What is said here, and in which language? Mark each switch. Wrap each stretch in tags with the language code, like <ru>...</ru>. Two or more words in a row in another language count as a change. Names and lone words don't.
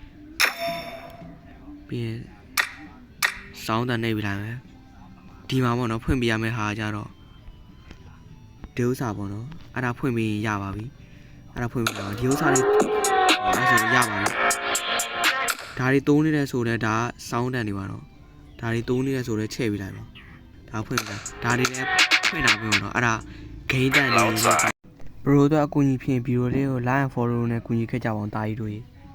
<my>ပြီးစောင်းတန်နှိပ်ပြီးလိုက်မယ်ဒီမှာပေါ့နော်ဖွင့်ပြရမယ့်ဟာကြတော့ဒီဥစ္စာပေါ့နော်အဲ့ဒါဖွင့်ပြီးရပါပြီအဲ့ဒါဖွင့်ပြီးတော့ဒီဥစ္စာလေးအဲ့ဆိုရပါပြီဒါတွေသုံးနေတယ်ဆိုတော့ဒါစောင်းတန်တွေပါတော့ဒါတွေသုံးနေတယ်ဆိုတော့ချဲ့ပြီးလိုက်ပါဒါဖွင့်ပြီးဒါတွေလည်းဖွင့်တာပဲပေါ့နော်အဲ့ဒါဂိမ်းတန်တွေဘရိုတော့အကူကြီးဖြစ်ဗီဒီယိုလေးကို</my> <en>like and follow</en> <my>နဲ့ကူညီခဲ့ကြပါအောင်တာကြီးတို့ရေ</my>